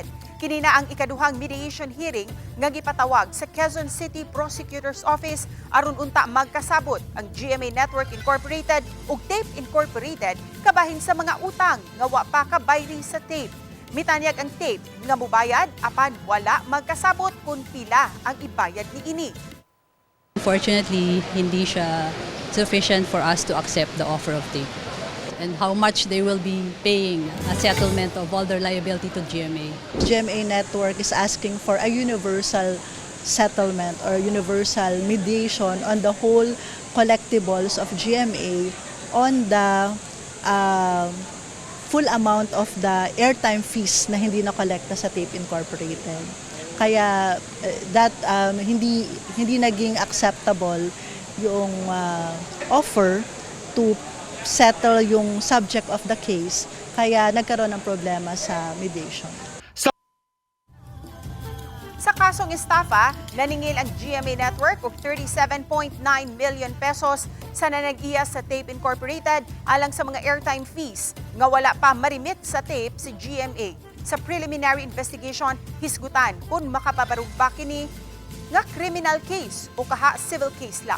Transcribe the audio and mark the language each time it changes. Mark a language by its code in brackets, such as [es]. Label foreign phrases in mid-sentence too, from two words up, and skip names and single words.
[ceb] Kini na ang ikaduhang mediation hearing nga gipatawag sa Quezon City Prosecutor's Office aron unta magkasabot ang GMA Network Incorporated ug TAPE Incorporated kabahin sa mga utang nga wa pa kabayri sa TAPE. Mitanyag ang TAPE nga mubayad apan wala magkasabot kung pila ang ibayad niini. [en] Unfortunately, [tl] hindi siya [en] sufficient for us to accept the offer of TAPE and how much they will be paying a settlement of all their liability to GMA. GMA Network is asking for a universal settlement or universal mediation on the whole collectibles of GMA on the full amount of the airtime fees [tl] na hindi na-kolekta sa TAPE Incorporated. Kaya hindi naging acceptable yung [en] offer to settle [tl] yung [en] subject of the case. [tl] Kaya nagkaroon ng problema sa mediation. [ceb] Sa kasong estafa, naningil ang GMA Network og 37.9 million pesos sa nanag-iya sa TAPE Incorporated alang sa mga [en] airtime fees [ceb] nga wala pa marimit sa TAPE si GMA. Sa [en] preliminary investigation, [ceb] hisgutan kung makapabarug ba kini nga [en] criminal case [ceb] o kaha [en] civil case [ceb] lang.